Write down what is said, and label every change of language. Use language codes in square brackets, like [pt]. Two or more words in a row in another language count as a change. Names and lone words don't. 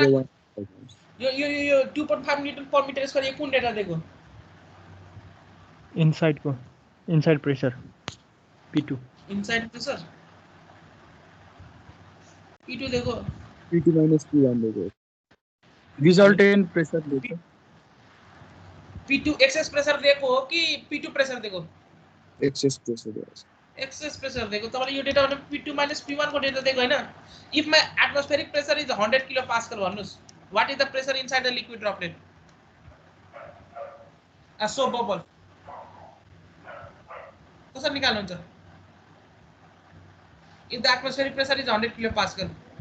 [ne] 0.01 यो 2.5 [en] newton per meter square [ne] यो कुन डेटा दिएको Inside को. [en] Inside pressure. P2. inside pressure P2 देखो P2 minus P1 देखो resultant pressure देखो [ne] P2 [en] excess pressure [ne] दिएको हो कि P2 प्रेसर दिएको [en] excess pressure excess pressure [ne] दिएको तपाईले यो डेटा भने [en] P2 minus P1 [ne] को डेटा दिएको हैन। [en] if my atmospheric pressure is 100 kilo pascal भन्नुस् what is the pressure inside the liquid droplet so bubble [ne] कसरी निकाल्नुहुन्छ [en] if the atmospheric pressure is 100 kilo pascal